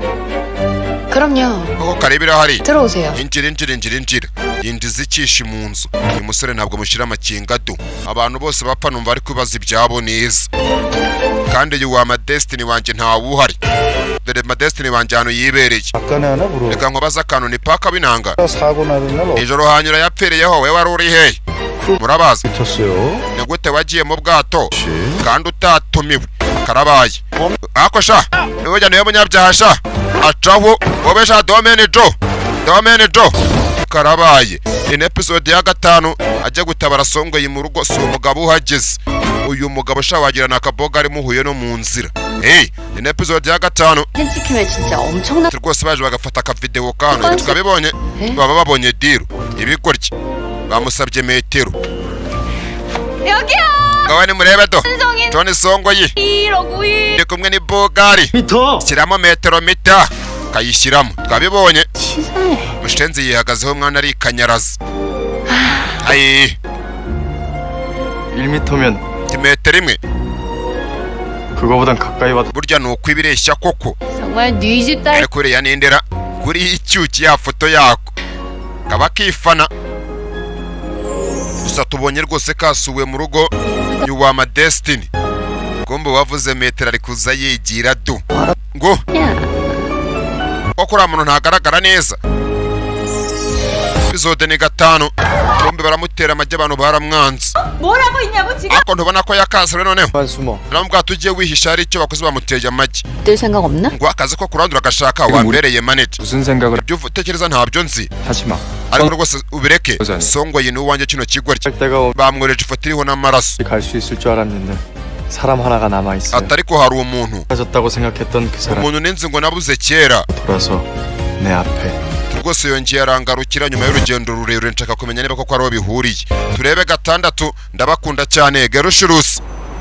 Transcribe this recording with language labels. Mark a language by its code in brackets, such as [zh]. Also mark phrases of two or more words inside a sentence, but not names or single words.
[ko] 그럼요. [rw] aho karibira hari [ko] 들어오세요. [rw] injira yinjiza ikishi mu nzu uyu musore ntabwo mushyira amakinga do abantu bose bapfa numva ari kwibaza ibyabo neza kandi uyu wa Destiny wanjye ntawuhari dore Destiny wanjye hano yibereye [ko] 아까네 하나 물어. [rw] reka nkubaza akantu ni paka binanga [ko] 사고 나는 날 [rw] ijoro hanyura yapfiriyeho we wari uri hehe murabaza [ko] 어떻었어요? [rw] ni gute wagiye mu bwato kandi utatumiwe karabaye ako sha niwe jya niwe munyabyaha sha acaho wowe sha Domini Joe karabaye. [en] In episode [rw] ya 5 ajya gutabara Songoyi mu rugo, si umugabo uhageze. Uyu mugabo shawagira nakaboga ari muhuye no mu nzira. [en] In episode [rw] ya 5 [ko] 찍히면 진짜 엄청나. [rw] rwose baje bagafata aka video kano tukabibonye, baba babonye diru ibigoryi bamusabye metero. [ko] 여기요. [rw] Gawani murebe do Tony Songoyi 159. ndi kumwe ni Bogari [ko] 미터 [rw] shyiramo metero mita kayishyiramo twabibonye. [ko] 치사해. [rw] Mushenzi yihagazeho mwana ari kanyaraza. Ayi [ko] 1m면 [rw] metero imwe [ko] 그거보단 가까이 와도 [rw] burya ni ukwibireshya koko. [ko] 정말 네 집 딸. [rw] ariko uriya nindera kuri icyuki ya foto yako kaba kifana. Gusa tubonye rwose kasuwe mu rugo y'uwama Destiny. Gombo wavuze metero ari kuza yigira do ngo koko uriya muntu ntagaragara neza. Episode ni 5 bombi baramutera amajya, abantu baramwanze. [ko] 뭐라고 있냐고 지금? [rw] Ako ntubona ko yakaswe noneho [ko] 숨어. [rw] namubwa tugiye wihisha hari icyo bakoze bamuteye amajyi [ko] 뜰 생각 없나? [rw] ngo akazi ko kurandura agashaka wambereye manager. [ko] 무슨 생각을 [rw] ibyo utekereza ntabyo nzi, [ko] 하지 마. [rw] ariko rwose ubireke. Ozan. Songoyi ni uwanjye kino kigoryi. [ko] 할 때가 [rw] Bamwohereje ifoto iriho n'amaraso. [ko] 갈 수 있을 줄 알았는데 사람 하나가 남아 있어요. [rw] atari ko hari umuntu [ko] 사라졌다고 생각했던 그 사람 [rw] umuntu ninzi ngo nabuze kera. [ko] 돌아서 내 앞에 [rw] rwose yongeye arangarukira nyuma y'urugendo rurerure, nshaka kumenya niba koko ariho bihuriye. Turebe 6 ndabakunda cyane Gerushurusi.